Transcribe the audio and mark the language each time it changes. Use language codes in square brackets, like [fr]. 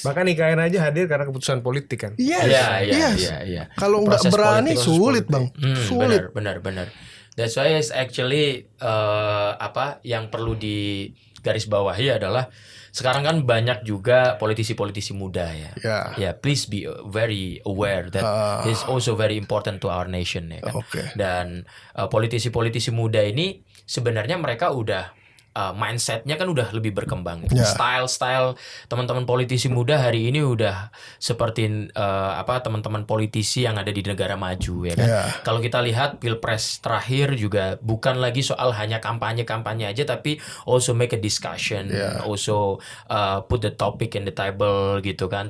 [id] Bahkan IKN aja hadir karena keputusan politik kan. Iya. Kalau nggak berani sulit bang, sulit. Benar. [en] That's why it's actually [id] yang perlu digarisbawahi adalah sekarang kan banyak juga politisi-politisi muda ya. [en] Ya, please be very aware that it's also very important to our nation ya kan. [id] Dan politisi-politisi muda ini sebenarnya mereka udah mindsetnya kan udah lebih berkembang. Style teman-teman politisi muda hari ini udah seperti teman-teman politisi yang ada di negara maju ya kan. Kalau kita lihat pilpres terakhir juga bukan lagi soal hanya kampanye aja, tapi [en] also make a discussion, also put the topic in the table [id] gitu kan.